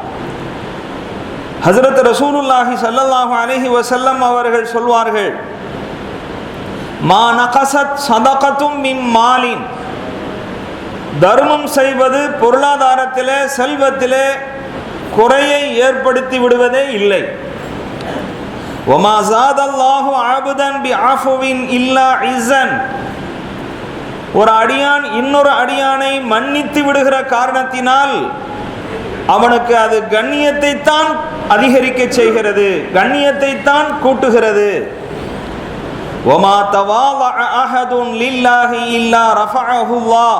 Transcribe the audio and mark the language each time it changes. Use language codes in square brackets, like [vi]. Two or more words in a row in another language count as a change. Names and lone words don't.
[ta] ஹஜ்ரத் [ar] رسول الله صلى الله عليه وسلم [ta] அவர்கள் சொல்வார்கள்: [ar] ما نقصت صدقة من مال. [ta] தர்மம் செய்வது பொருளாதாரத்திலே, செல்வத்திலே குறையை ஏற்படுத்தி விடுவதே இல்லை. [ar] وَمَا زَادَ اللَّهُ عَبْدًا بِعَفْوٍ إِلَّا عِزًّا. [ta] ஒரு அடியான் இன்னொரு அடியானை மன்னித்து விடுகிற காரணத்தினால் அவனுக்கு அது கண்ணியத்தை தான் அதிகரிக்க செய்கிறது, கண்ணியத்தை தான் கூட்டுகிறது. [ar] وما تواضع أحد لله إلا رفعه الله.